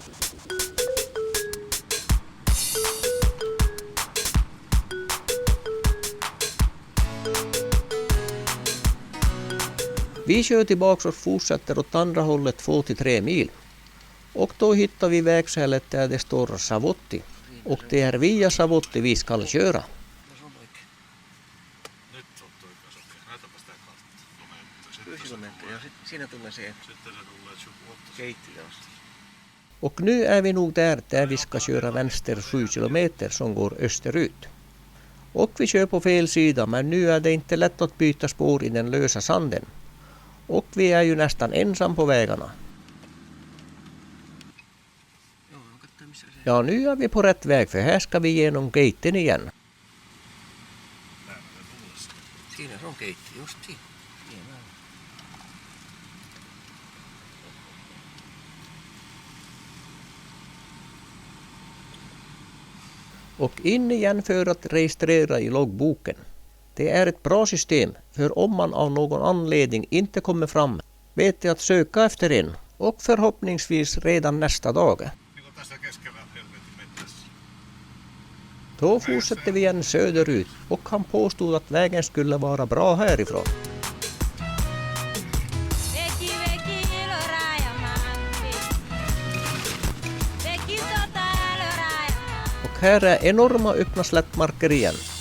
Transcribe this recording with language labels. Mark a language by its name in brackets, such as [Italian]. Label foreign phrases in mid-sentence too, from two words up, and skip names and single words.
[Swedish] Vi kör tillbaka och fortsätter åt andra hållet 2-3 mil. Och då hittar vi vägskälet där det står Savotti. Och det är via Savotti vi ska köra. [Finnish] Nyt on toi kasokki. Näytäpä sitä karttaa. 10 kilometriä ja siinä tulee se Sitten se tulee Tjukuotta. Keittilä asti. [Swedish] Och nu är vi nog där vi ska köra vänster 7 kilometer som går österut. Och vi kör på fel sida, men nu är det inte lätt att byta spår i den lösa sanden. Och vi är ju nästan ensam på vägarna. [Finnish] Joo, katsotaan missä se. [Swedish] Ja, nu är vi på rätt väg för här ska vi genom gaten igen. [Finnish] Siinä se on keitti, just siinä. Hienoa. [Swedish] Och in igen för att registrera i loggboken. Det är ett bra system, för om man av någon anledning inte kommer fram vet jag att söka efter en och förhoppningsvis redan nästa dag. [Finnish] Niin kuin tässä keskellä helvetin mettässä. [Swedish] Då fortsätter vi igen söderut och han påstod att vägen skulle vara bra härifrån. Och här är enorma öppna slättmarker igen.